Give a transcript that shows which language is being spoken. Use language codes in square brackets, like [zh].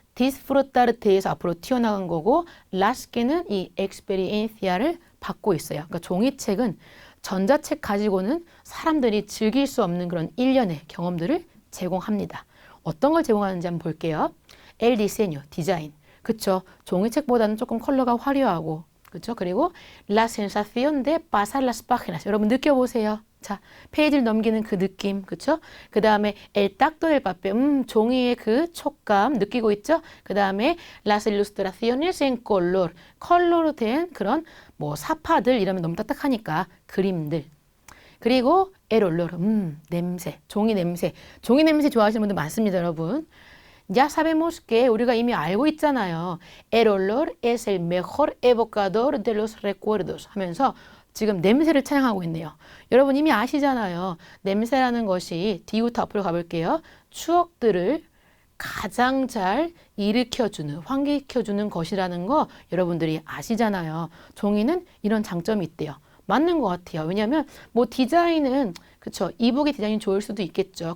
[ko] disfrutar에서 앞으로 튀어나간 거고 las게는 이 experiencia를 받고 있어요. 그러니까 종이책은 전자책 가지고는 사람들이 즐길 수 없는 그런 1년의 경험들을 제공합니다. 어떤 걸 제공하는지 한번 볼게요. el diseño, 디자인. 그쵸? 종이책보다는 조금 컬러가 화려하고 그렇죠? [es] 그리고 la sensación de pasar las páginas. [ko] 여러분 느껴보세요. 자, 페이지를 넘기는 그 느낌, 그렇죠? 그 다음에 el tacto del papel, 종이의 그 촉감 느끼고 있죠? 그 다음에 las ilustraciones en color, 컬러로 된 그런 뭐 사파들 이러면 너무 딱딱하니까 그림들. 그리고 el olor, 냄새, 종이 냄새. 종이 냄새 좋아하시는 분들 많습니다, 여러분. Ya sabemos que 우리가 이미 알고 있잖아요. [es] El olor es el mejor evocador de los recuerdos 하면서 지금 냄새를 찬양하고 있네요. [ko] 여러분 이미 아시잖아요. 냄새라는 것이 뒤부터 앞으로 가볼게요. 추억들을 가장 잘 일으켜주는, 환기시켜주는 것이라는 거 여러분들이 아시잖아요. 종이는 이런 장점이 있대요. 맞는 것 같아요. 왜냐하면 뭐 디자인은 그쵸 이북의 디자인이 좋을 수도 있겠죠.